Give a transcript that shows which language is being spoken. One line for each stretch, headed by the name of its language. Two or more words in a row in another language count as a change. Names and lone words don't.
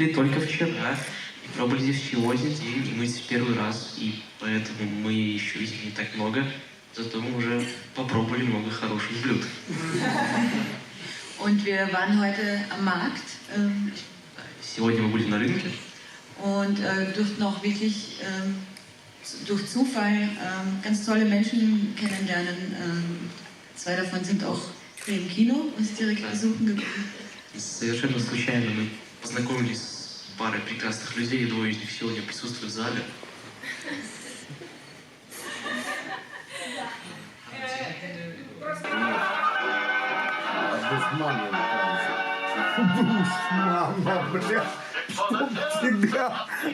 Russian: Ехали только вчера. пробовали здесь всего один день, и мы здесь первый раз, и поэтому мы еще видели не так много, зато мы уже попробовали много хороших блюд.
German: Und wir waren heute am Markt
Russian: Сегодня мы были на рынке.
German: und durften auch wirklich durch Zufall ganz tolle Menschen kennenlernen. Zwei davon sind auch hier im Kino uns direkt besuchen gekommen.
Russian: Совершенно случайно мы познакомились с парой прекрасных людей, и двое из них сегодня присутствуют в зале. Мама, бля, чтоб тебя.